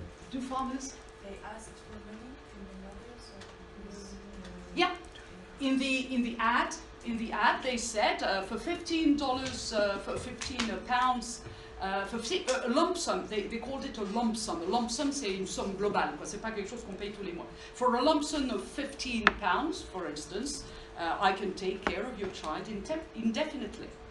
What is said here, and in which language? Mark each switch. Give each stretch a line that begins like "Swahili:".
English: Do farmers? They asked for money from the mothers, or Yeah. In the ad they said for $15 for 15 pounds for a lump sum. They called it a lump sum.
French: A lump sum, c'est une somme globale. C'est pas quelque chose qu'on paye tous les mois.
English: For a lump sum of 15 pounds, for instance, I can take care of your child indefinitely.